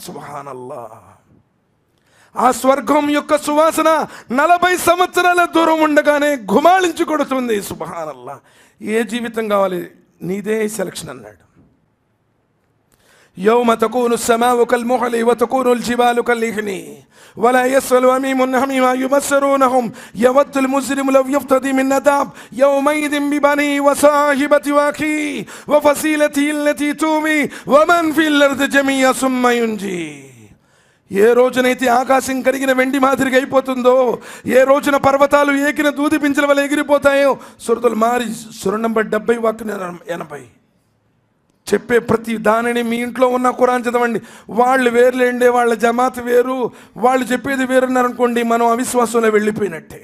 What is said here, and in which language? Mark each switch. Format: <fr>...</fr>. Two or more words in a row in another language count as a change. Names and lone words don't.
<te>సుబ్హానల్లాహ్. ఆ స్వర్గం యొక్క సువాసన 40 సంవత్సరాల దూరం ఉండగానే గుమాళించి కొడుతుంది. సుబ్హానల్లాహ్. ఏ జీవితం కావాలి? నీదే సెలక్షన్ అన్నాడు.</te> <ar>يوم تكون السماء كالمهل وتكون الجبال كالإهن ولا يسأل أميم حميما يبصرونهم يود المجرم لو يفتدي من عذاب يومئذ ببنيه وصاحبته وأخيه وفصيلته التي تؤويه ومن في الأرض جميعا ثم ينجيه.</ar> <te>ఏ రోజునైతే ఆకాశం కరిగిన వెండి మాదిరిగా అయిపోతుందో, ఏ రోజున పర్వతాలు ఏకిన దూది పింఛల వల్ల ఎగిరిపోతాయో, సూరతుల్ మారిజ్ సూర నంబర్ 70 వాక్యం 80 చెప్పే ప్రతి దానిని మీ ఇంట్లో ఉన్న ఖురాన్ చదవండి. వాళ్ళు వేరులేండే, వాళ్ళ జమాత్ వేరు, వాళ్ళు చెప్పేది వేరున్నారనుకోండి, మనం అవిశ్వాసంలో వెళ్ళిపోయినట్టే.</te>